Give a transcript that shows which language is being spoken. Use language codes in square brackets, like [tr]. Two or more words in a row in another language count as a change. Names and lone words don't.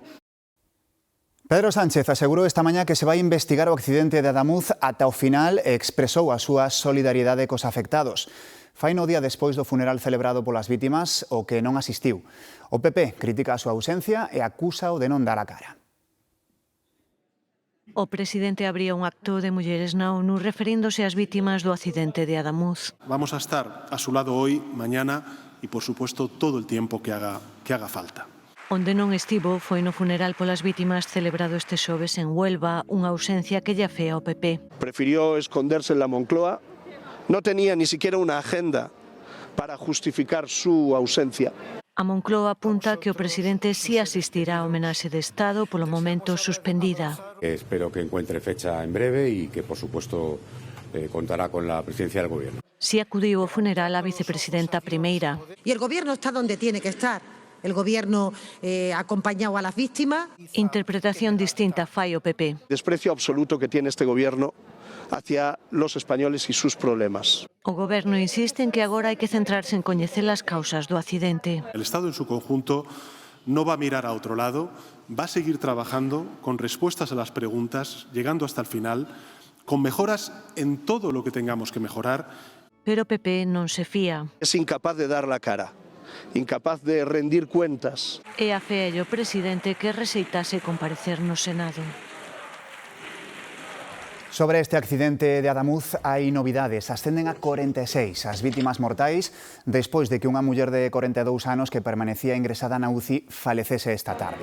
[gl] Pedro Sánchez asegurou esta mañá que se vai investigar o accidente de Adamuz ata o final e expresou a súa solidariedade cos afectados. Fai no día despois do funeral celebrado polas vítimas o que non asistiu. O PP critica a súa ausencia e acúsao de non dar a cara. O presidente abría un acto de mulleres na ONU referíndose ás vítimas do accidente de Adamuz. [es] Vamos a estar a su lado hoy, mañana y, por supuesto, todo el tiempo que haga falta. [gl] Onde non estivo foi no funeral polas vítimas celebrado este xoves en Huelva, unha ausencia que lle afea ao PP. [es] Prefirió esconderse en la Moncloa, no tenía ni siquiera una agenda para justificar su ausencia. [gl] A Moncloa apunta que o presidente sí asistirá á homenaxe de Estado, polo momento suspendida. [es] Espero que encuentre fecha en breve y que, por supuesto, contará con la presidencia del Gobierno. [gl] Sí acudiu ao funeral a vicepresidenta primeira. [es] Y el Gobierno está donde tiene que estar. El Gobierno ha acompañado a las víctimas. [gl] Interpretación distinta fai o PP. [es] Desprecio absoluto que tiene este Gobierno hacia los españoles y sus problemas. [gl] O Goberno insiste en que agora hai que centrarse en coñecer as causas do accidente. [es] El Estado en su conjunto no va a mirar a otro lado, va a seguir trabajando con respuestas a las preguntas, llegando hasta el final, con mejoras en todo lo que tengamos que mejorar. [gl] Pero o PP non se fía. [es] Es incapaz de dar la cara, incapaz de rendir cuentas. [gl] E afea o presidente que rexeitase comparecer no Senado. Sobre este accidente de Adamuz hai novidades. Ascenden a 46 as vítimas mortais despois de que unha muller de 42 anos que permanecía ingresada na UCI falecese esta tarde.